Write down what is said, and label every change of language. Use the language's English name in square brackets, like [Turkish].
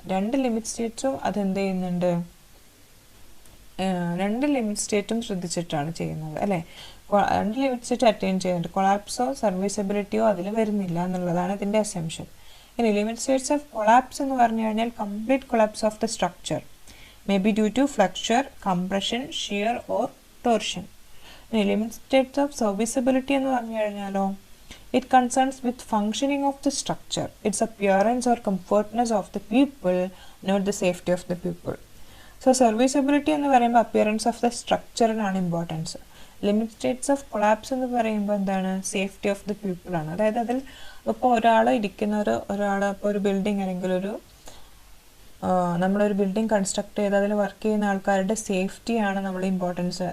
[Malayalam] രണ്ട് ലിമിറ്റ് സ്റ്റേറ്റ്സും അതെന്ത് ചെയ്യുന്നുണ്ട്, രണ്ട് ലിമിറ്റ് സ്റ്റേറ്റും ശ്രദ്ധിച്ചിട്ടാണ് ചെയ്യുന്നത് അല്ലേ. രണ്ട് ലിമിറ്റ് സ്റ്റേറ്റ് അറ്റൈൻ ചെയ്യുന്നുണ്ട്, കൊളാപ്സോ സർവീസബിലിറ്റിയോ അതിൽ വരുന്നില്ല എന്നുള്ളതാണ് ഇതിൻ്റെ അസംഷൻ. [English] ഇനി limit states of collapse [Malayalam] എന്ന് പറഞ്ഞു കഴിഞ്ഞാൽ [English] Complete collapse of the structure may be due to flexure, compression, shear or torsion. [Malayalam] ഇനി ലിമിറ്റ് സ്റ്റേറ്റ്സ് ഓഫ് സർവീസബിലിറ്റി എന്ന് പറഞ്ഞു കഴിഞ്ഞാലോ [English] it concerns with functioning of the structure, its appearance or comfortness of the people, not the safety of the people. So serviceability [Malayalam] എന്ന് പറയുമ്പോൾ [English] appearance of the structure ആണ് importance. [Malayalam] Limit States of collapse എന്ന് പറയുമ്പോൾ എന്താണ്, safety of the people ആണ്. അതായത് അതിൽ ഇപ്പോൾ ഒരാൾ ഇപ്പോൾ ഒരു ബിൽഡിംഗ് അല്ലെങ്കിൽ നമ്മളൊരു ബിൽഡിംഗ് കൺസ്ട്രക്ട് ചെയ്ത് അതിൽ വർക്ക് ചെയ്യുന്ന ആൾക്കാരുടെ സേഫ്റ്റിയാണ് നമ്മുടെ ഇമ്പോർട്ടൻസ്.